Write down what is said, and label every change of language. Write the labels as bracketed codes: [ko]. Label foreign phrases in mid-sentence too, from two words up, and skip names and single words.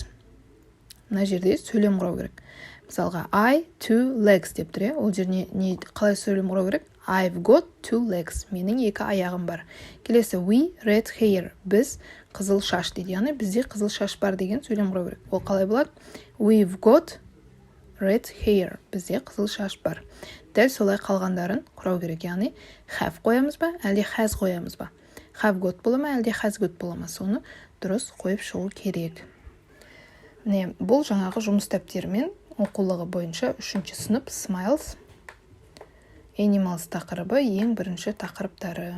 [kk] Мына жерде сөйлем құрау керек. Мысалға [en] I 2 legs [kk] деп тұр. Ол жеріне қалай сөйлем құрау керек? [en] I've got 2 legs. [kk] Менің 2 аяғым бар. Келесі [en] we red hair. [kk] Біз қызыл шаш дейді. Яғни бізде қызыл шаш бар деген сөйлем құрау керек. Ол қалай болады? [en] We've got red hair. [kk] Бізде қызыл шаш бар. Дәл солай қалғандарын құрау керек. Яғни have қоямыз ба, әлде has қоямыз ба? [en] Have got [kk] бола ма, әлде [en] has got [kk] бола ма? Соны дұрыс қойып шығу керек. Міне, бұл жаңағы жұмыс дәптерімен оқулығы бойынша 3-ші сынып Smiles Animals тақырыбы ең бірінші тақырыптары.